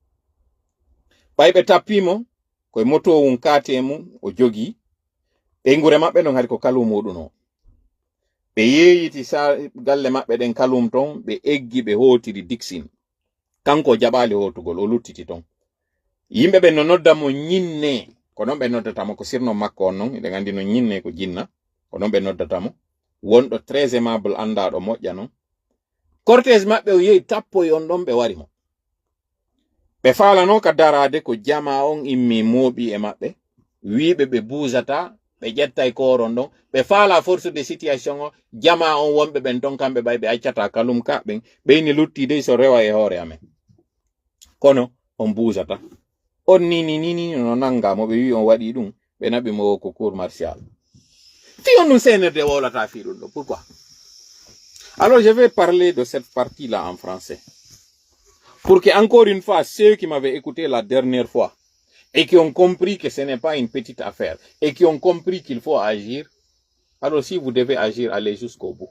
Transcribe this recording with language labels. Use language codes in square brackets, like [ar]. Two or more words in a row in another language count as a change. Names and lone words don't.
[ff] ɓayɓe tappimo koye moto wun KTM o jogi ɓeygure maɓɓe non hadi ko kalum muɗum o ɓe yeeyiti galle maɓɓe ɗen kalum ton ɓe eggi ɓe hootiri Dixin kanko jaɓali hootugol o luttiti ton yimɓe ɓe no nodda mo ñinne ko non ɓe noddatamo ko sirno makko on non eɗen andi no ñinne ko jinna ko non ɓe noddatamo wonɗo [fr] très aimable [ff] andaɗo moƴƴa non cortège maɓɓe o yehi tappoy on ɗon ɓe wari mo ɓe faalano ka darade ko jama on immi mooɓi e maɓɓe wiɓe ɓe buusata ɓe ƴettay koron ɗon ɓe faala [fr] force de situation [ff] o jama on wonɓe ɓen ton kamɓe ɓay ɓe accata kalum ka ɓen ɓeyni luttide so rewa e hoore amen kono on buusata on nini no nangamo ɓe wi on waɗi ɗum ɓe naɓi mo ko cour martial fi on ɗum senerde wolata fi ɗum ɗo [fr] pourquoi alors je vais parler de cette partie là en français pour que encore une fois ceux qui m'avaient écouté la dernière fois et qui ont compris que ce n'est pas une petite affaire, et qui ont compris qu'il faut agir, alors si vous devez agir, allez jusqu'au bout.